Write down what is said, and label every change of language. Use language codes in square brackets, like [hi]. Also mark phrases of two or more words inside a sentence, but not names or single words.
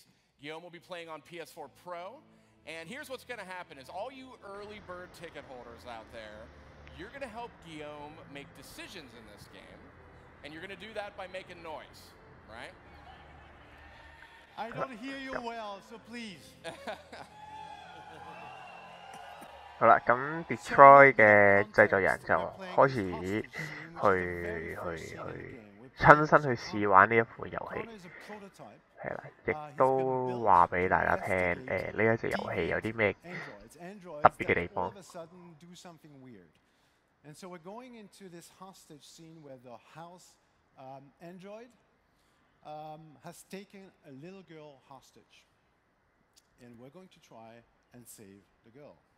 [en] Guillaume will be playing on PS4 Pro. And here's what's going to happen is all you early bird ticket holders out there, you're going to help Guillaume make decisions in this game. And you're going to do that by making noise, right? I don't hear you well, so please. [yue] 好啦，咁 Detroit 嘅製作人就開始去親身去試玩呢一款遊戲，係啦，亦都話俾大家聽，呢一隻遊戲有啲咩特別嘅地方。 [en] And so we're going into this hostage scene where the house android has taken a little girl hostage. And we're going to try and save the girl.